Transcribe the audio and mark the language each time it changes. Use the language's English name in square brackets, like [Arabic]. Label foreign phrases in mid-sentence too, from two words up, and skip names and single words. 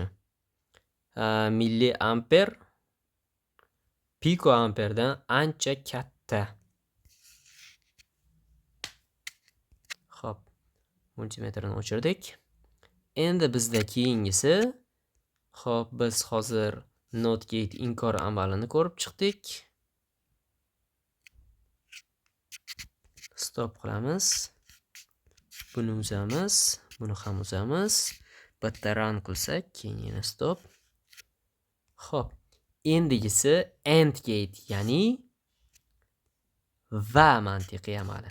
[Uzbek] Milliamper picoamperdan ancha katta. Xo'p, multimetrni o'chirdik. Endi bizda keyingisi, xo'p, biz hozir [English] not gate [Uzbek] inkor amalini ko'rib chiqdik. Stop qilamiz. Buni uzamiz, buni ham uzamiz. Bitta run qilsak, keyin yana stop. Xo'p, endigisi [English] AND gate, [Uzbek] ya'ni va mantiqiy amali.